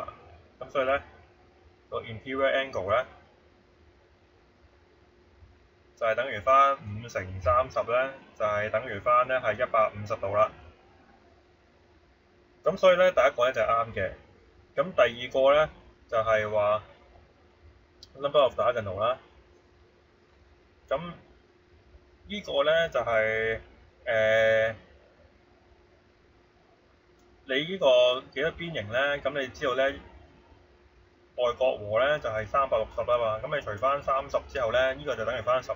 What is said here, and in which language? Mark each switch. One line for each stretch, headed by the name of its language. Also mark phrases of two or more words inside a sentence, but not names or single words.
Cantonese: 咁所以咧個
English: interior angle
Cantonese: 咧就係等於翻5乘30咧，就係等於翻咧係150度啦。咁所以咧第一個咧就係啱嘅。咁第二個咧就係話
English: number of diagonal
Cantonese: 啦。咁呢個咧就係你呢個幾多邊形咧？咁你知道咧外角和咧就係360啊嘛。咁你除翻30之後咧，呢個就等於翻12。